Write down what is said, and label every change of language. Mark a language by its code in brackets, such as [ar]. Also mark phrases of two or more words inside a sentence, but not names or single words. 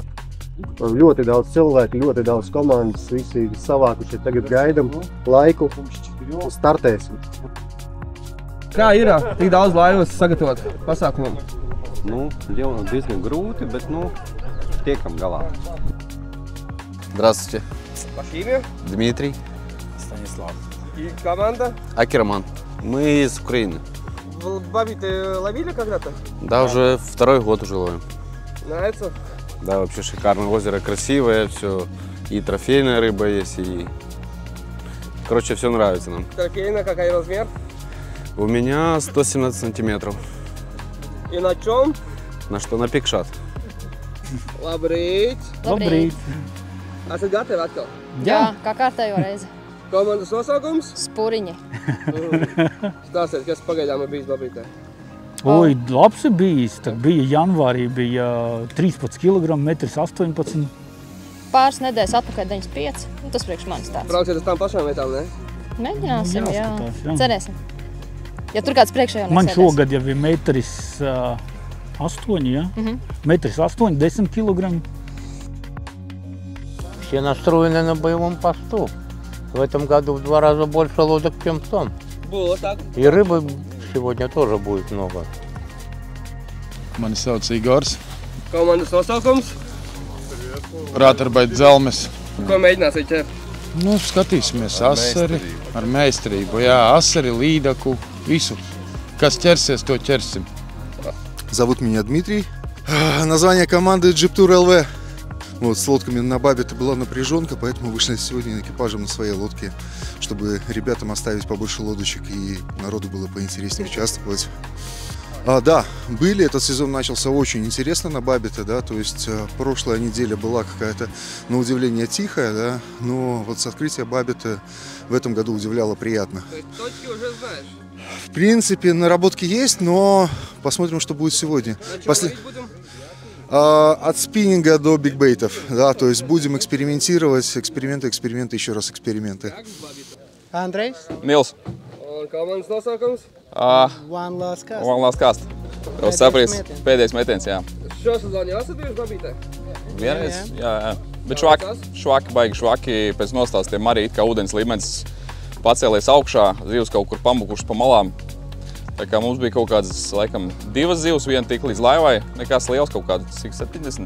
[lv] Ļoti daudz cilvēku, ļoti daudz komandas. Visi savākuši tagad gaidam laiku un startēsim. Kā ir tik daudz laivas sagatavot pasākumam? Diezgan grūti, bet tiekam galā. [ru] Здравствуйте. Ваше имя? Дмитрий. Станислав. И команда? Акерман. Мы из Украины. В Бабите ловили когда-то? Да, уже второй год уже ловим. Нравится? Да, вообще шикарное озеро, красивое, все. И трофейная рыба есть, и... Короче, все нравится нам. Трофейная, какой размер? У меня 117 сантиметров. И на чем? На что? На пикшат. [lv] Labrīt! Labrīt! Esat gatavi atkal? Jā, kā kārtējo reizi. Komandas nosaukums? Spuriņi. Stāstiet, kas pagaidām ir bijis Babītē? Oi, labs ir bijis. Tad bija janvārī, bija 13 kg, 1,18 m. Pāris nedēļas atpakaļ 95. Tas priekš manis tāds. Brauciet uz tām pašām vietām, ne? Mēģināsim, jā. Jāskatās, jā. Cerēsim. Ja tur kāds priekšējā Man nesēdēs. šogad jau ir 1,8 m, ja? 1,8 m, 10 kg. [ru] Все настроены на боевом посту. В этом году в 2 раза больше лодок, чем в том. Было так. И рыбы сегодня тоже будет много. [lv] Mani sauc Igors. Komandas nosaukums? Rātarbait Zelmes. Ko mēģināsiet ķert? Skatīsimies asari ar meistarību. Jā, asari, līdaku, visu. Kas ķersies, то ķersim. [ru] Зовут меня Дмитрий. Название команды Jeep Tour LV. Вот, с лодками на Бабите была напряженка, поэтому вышли сегодня экипажем на своей лодке, чтобы ребятам оставить побольше лодочек и народу было поинтереснее участвовать. Да, этот сезон начался очень интересно на Бабите, да, то есть прошлая неделя была какая-то, на удивление, тихая, да, но вот с открытия Бабиты в этом году удивляло приятно. То есть точки уже знаешь? В принципе, наработки есть, но посмотрим, что будет сегодня. От спиннинга до бигбейтов, да, то есть будем экспериментировать, эксперименты, еще раз эксперименты. [lv] Andrejs. Nils. Un komandas nosaukums? One last cast. One last cast. Jau saprīts, pēdējais metiens, jā. Šo sezonu jau esat bijuši Babītē? Vienreiz, jā. Bet švaki, baigi švaki, pēc nostāstiem arī it kā ūdens līmenis pacēlies augšā, zivs kaut kur pamukušas pa malām. Tā kā mums bija kaut kādas, laikam, 2 zivs, viena tik līdz laivai, nekas liels, kaut kāda, cik 70?